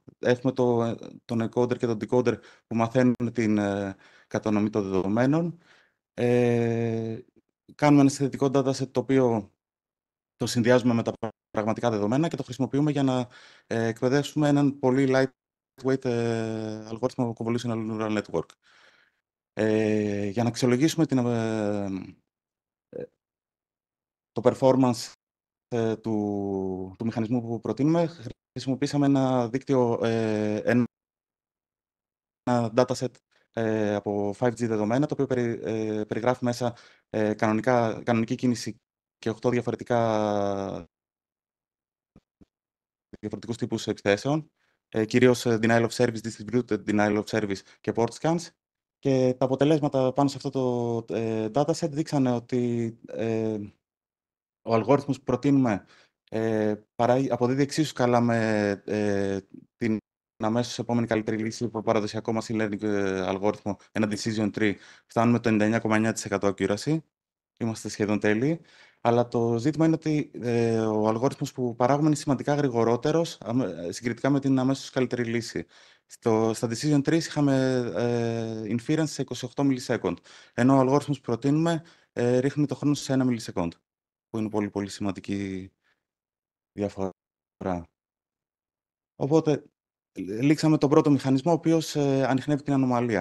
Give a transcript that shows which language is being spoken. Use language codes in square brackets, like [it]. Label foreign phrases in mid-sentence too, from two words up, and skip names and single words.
[el] Έχουμε τον encoder και τον decoder που μαθαίνουν την κατανομή των δεδομένων. Κάνουμε ένα συνθετικό dataset το οποίο το συνδυάζουμε με τα πραγματικά δεδομένα και το χρησιμοποιούμε για να εκπαιδεύσουμε έναν πολύ lightweight αλγόριθμο [en] convolutional neural network. [el] Για να αξιολογήσουμε το performance του μηχανισμού που προτείνουμε, χρησιμοποίησαμε ένα δίκτυο, ένα dataset από 5G δεδομένα, το οποίο περιγράφει μέσα κανονική κίνηση και 8 διαφορετικούς τύπους επιθέσεων, κυρίως [en] denial of service, distributed denial of service [el] και [en] port scans. [el] Και τα αποτελέσματα πάνω σε αυτό το dataset δείξανε ότι ο αλγόριθμος που προτείνουμε αποδίδει εξίσου καλά με την αμέσως επόμενη καλύτερη λύση από παραδοσιακό [en] machine learning [el] αλγόριθμο, ένα [en] decision tree. [el] Φτάνουμε το 99,9% accuracy. Είμαστε σχεδόν τέλειοι. Αλλά το ζήτημα είναι ότι ο αλγόριθμος που παράγουμε είναι σημαντικά γρηγορότερος συγκριτικά με την αμέσως καλύτερη λύση. Στα [en] decision trees [el] είχαμε inference σε 28 millisecond, ενώ ο αλγόριθμος που προτείνουμε ρίχνει το χρόνο σε 1 millisecond, που είναι πολύ, πολύ σημαντική διαφορά. Οπότε, λήξαμε τον πρώτο μηχανισμό, ο οποίος ανιχνεύει την ανομαλία.